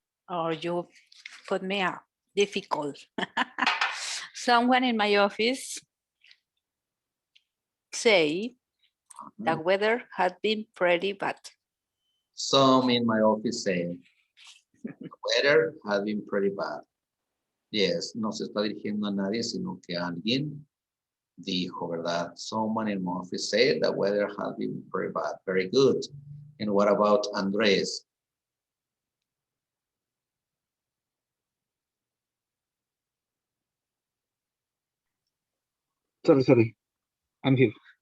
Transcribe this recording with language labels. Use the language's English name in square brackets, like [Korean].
[English] Or you put me a difficult. Someone in my office say the weather had been pretty bad. Some in my office say the weather has been pretty bad. Yes, [Spanish] no se está dirigiendo a nadie, sino que alguien dijo, ¿verdad? [English] Someone in my office said the weather has been pretty bad. Very good. And what about Andres? Sorry. I'm here.